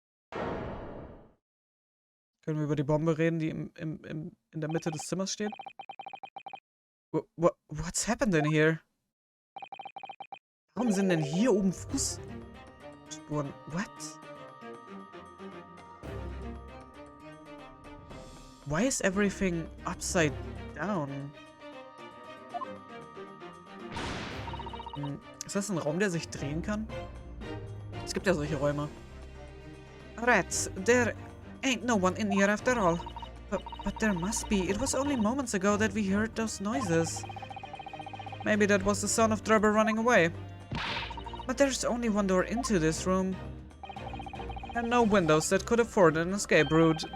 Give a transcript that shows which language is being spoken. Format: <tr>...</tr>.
<de>Können wir über die Bombe reden, die in der Mitte des Zimmers steht? What's happened in here? Warum sind denn hier oben Fußspuren?</de> <en>What? Why is everything upside down?</en> <de>Ist das ein Raum, der sich drehen kann? Es gibt ja solche Räume.</de> <en>Rats, there ain't no one in here after all. But there must be. It was only moments ago that we heard those noises. Maybe that was the sound of Drubber running away. But there's only one door into this room. And no windows that could afford an escape route.</en>